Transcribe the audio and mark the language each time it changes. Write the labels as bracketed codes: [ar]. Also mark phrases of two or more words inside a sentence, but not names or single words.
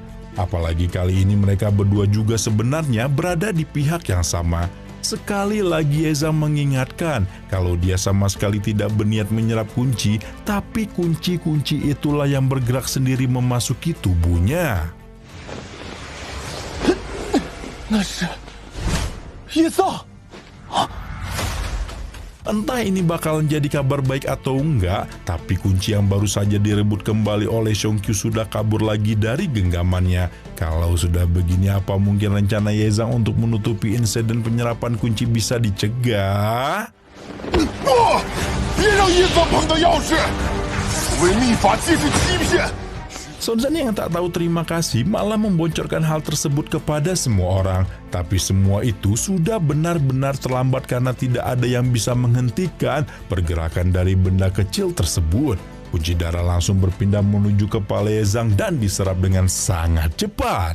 [id] Apalagi kali ini mereka berdua juga sebenarnya berada di pihak yang sama. Sekali lagi Ye Zhang mengingatkan kalau dia sama sekali tidak berniat menyerap kunci, tapi kunci-kunci itulah yang bergerak sendiri memasuki tubuhnya. [zh] 那是叶藏。 [id] Entah ini bakalan jadi kabar baik atau enggak, tapi kunci yang baru saja direbut kembali oleh Xiongqiu sudah kabur lagi dari genggamannya. Kalau sudah begini, apa mungkin rencana Ye Zhang untuk menutupi insiden penyerapan kunci bisa dicegah? [zh] 不，别让叶藏碰到钥匙。所谓秘法即是欺骗。 [id] Sun Quan yang tak tahu terima kasih malah membocorkan hal tersebut kepada semua orang. Tapi semua itu sudah benar-benar terlambat karena tidak ada yang bisa menghentikan pergerakan dari benda kecil tersebut. Kunci darah langsung berpindah menuju kepala Ye Zhang dan diserap dengan sangat cepat.